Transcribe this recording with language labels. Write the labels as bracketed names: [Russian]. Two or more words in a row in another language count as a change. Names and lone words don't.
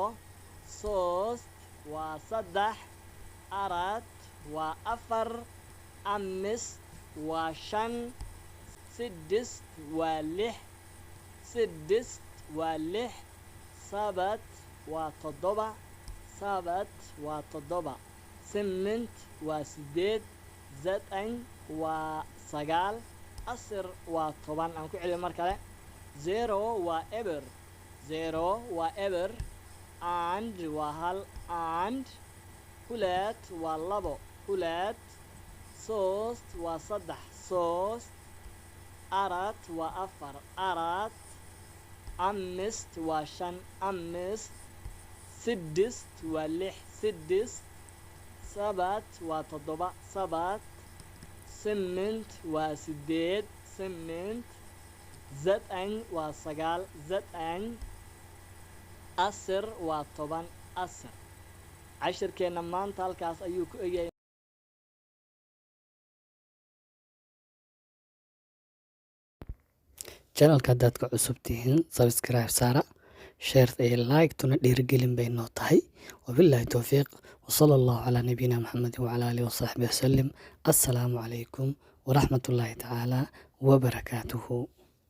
[Somali] ሶስት waa saddex አራት waa afar አምስት waa shan ስድስት waa lix ስድስት waa lix ሰባት waa toddoba ሰባት waa toddoba 8 waa 8 9 waa 9 10 waa 10. aan ku celiyo mar kale. 0 waa eber 0 waa eber and waa hal and ሁለት waa labo ሁለት ሶስት waa saddex ሶስት አራት waa afar አራት አምስት waa shan አምስት ስድስት waa lix ስድስት ሰባት waa toddoba ሰባት ስምንት waa sideed ስምንት ዘጠኝ waa sagaal ዘጠኝ 10 waa 10 10. cashirkeena maanta halkaas ayuu ku egyahay. channelka haddaad ka cusub tihiin subscribe saara, share iyo like tuna dhiirigelin bay noo tahay. [Arabic] وبالله التوفيق وصلى الله على نبينا محمد وعلى آله وصحبه وسلم. السلام عليكم ورحمة الله تعالى وبركاته.